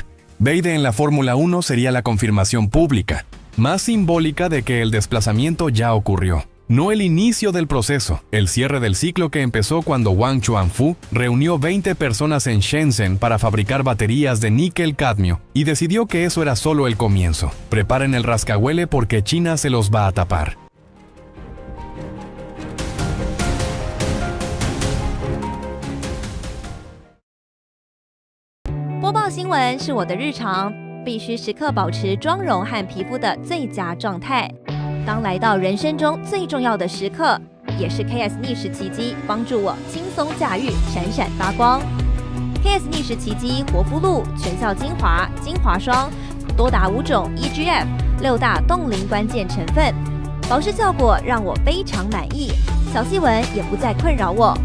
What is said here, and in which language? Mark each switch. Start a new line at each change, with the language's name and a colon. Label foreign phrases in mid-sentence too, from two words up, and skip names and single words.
Spanish: Beide en la Fórmula 1 sería la confirmación pública, más simbólica de que el desplazamiento ya ocurrió. No el inicio del proceso, el cierre del ciclo que empezó cuando Wang Chuanfu reunió 20 personas en Shenzhen para fabricar baterías de níquel-cadmio y decidió que eso era solo el comienzo. Preparen el rascahuele porque China se los va a tapar.
Chinese: 播报新闻是我的日常，必须时刻保持妆容和皮肤的最佳状态。当来到人生中最重要的时刻，也是 KS 逆时奇迹帮助我轻松驾驭，闪闪发光。KS 逆时奇迹活肤露全效精华、精华霜，多达5种 EGF 6大冻龄关键成分，保湿效果让我非常满意，小细纹也不再困扰我。